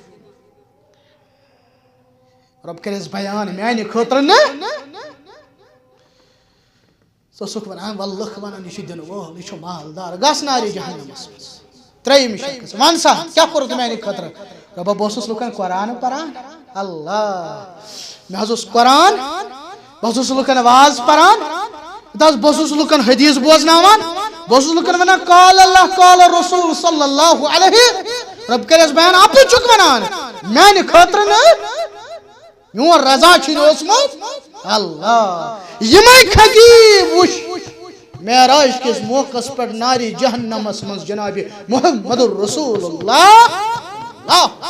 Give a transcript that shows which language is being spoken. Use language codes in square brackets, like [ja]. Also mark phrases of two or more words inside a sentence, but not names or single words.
[ks] رۄب کٔرِس بیان میانہِ خٲطرٕ نہٕ ژٕ اوسُکھ ونان وَلہٕ لُکھ وَنان یہِ چھُ دِنہٕ وول یہِ چھُ مالدار گژھ نارِ جہنمس منٛز ترٛیٚیِم شخص وَن سا کیٛاہ کوٚرُتھ ژٕ میانہِ خٲطرٕ رۄبا بہٕ اوسُس لُکن قرآن پران اللہ مےٚ حظ اوس قرآن بہٕ حظ اوسُس لُکن واز پران بہٕ اوسُس لُکن حدیٖث بوزناوان بہٕ اوسُس لُکن ونان [ar] قال اللہ قال رسول صلی اللہ علیہ [ks] رۄب کٔرِس بیان اَپُز چھُکھ ونان میانہِ خٲطرٕ نہٕ میون رضا چھُے نہٕ اوسمُت اللہ یِمے خطیٖب وٕچھ معراج کِس موقعس پٮ۪ٹھ نارِ جہنمس منٛز جنابِ محمد رسول اللہ